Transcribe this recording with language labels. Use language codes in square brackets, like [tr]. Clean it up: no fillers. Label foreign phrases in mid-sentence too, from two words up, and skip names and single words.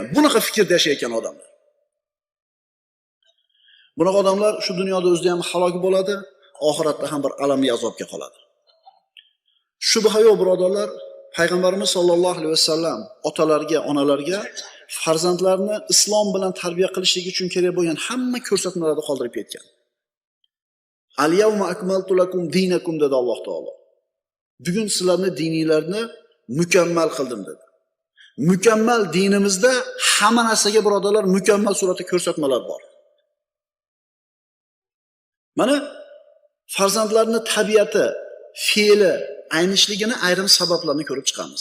[uz] Bunaqa fikrda yashayotgan odamlar. Bunaqa odamlar shu dunyoda o'zida ham halok bo'ladi, oxiratda ham bir alamli azobga qoladi. Shubha yo'q, birodarlar, payg'ambarimiz [ar] صلى الله عليه وسلم [uz] otalarga, onalarga farzandlarni islom bilan tarbiya qilishlik uchun kerak bo'lgan hamma ko'rsatmalarni qoldirib ketgan. [ar] اليوم أكملت لكم دينكم dedi Alloh taolo. [uz] Bugun sizlarning dininglarni mukammal qildim dedi. Mukammal dinimizda hamma narsaga, birodarlar, mukammal suratda ko'rsatmalar bor. Mana farzandlarning tabiati, fe'li aynishligini ayrim sabablarni ko'rib chiqamiz.